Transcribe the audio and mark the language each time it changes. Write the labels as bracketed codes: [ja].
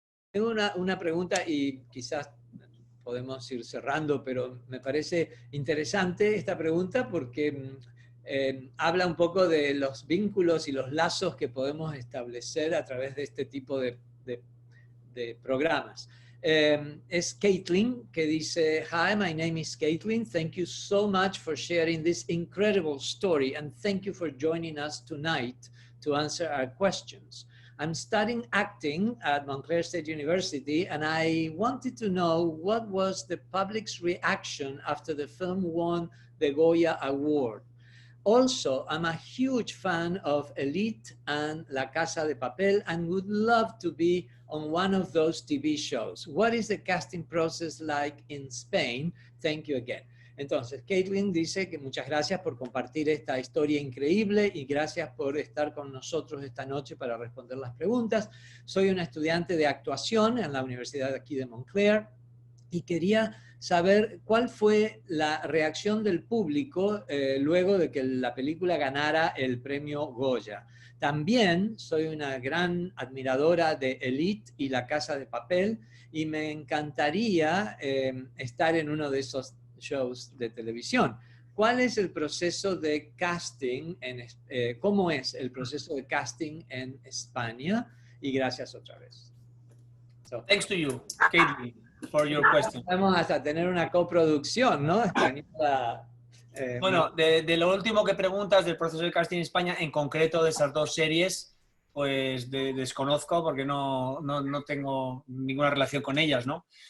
[es] Tengo una pregunta y quizás podemos ir cerrando, pero me parece interesante esta pregunta porque habla un poco de los vínculos y los lazos que podemos establecer a través de este tipo de programas. Es Caitlin que dice, [en] Hi, my name is Caitlin. Thank you so much for sharing this incredible story and thank you for joining us tonight to answer our questions. I'm studying acting at Montclair State University and I wanted to know what was the public's reaction after the film won the Goya Award. Also, I'm a huge fan of Elite and La Casa de Papel and would love to be on one of those TV shows. What is the casting process like in Spain? Thank you again. [es] Entonces, Caitlin dice que muchas gracias por compartir esta historia increíble y gracias por estar con nosotros esta noche para responder las preguntas. Soy una estudiante de actuación en la Universidad de aquí de Montclair y quería saber cuál fue la reacción del público luego de que la película ganara el premio Goya. También soy una gran admiradora de Elite y La Casa de Papel y me encantaría estar en uno de esos shows de televisión. ¿Cuál es el proceso de casting? ¿Cómo es el proceso de casting en España? Y gracias otra vez. [en] Thanks to you, Caitlin, for your question. [es] Vamos hasta tener una coproducción, ¿no? Española, bueno, de lo último que preguntas del proceso de casting en España, en concreto de esas dos series, pues desconozco porque no tengo ninguna relación con ellas, ¿no?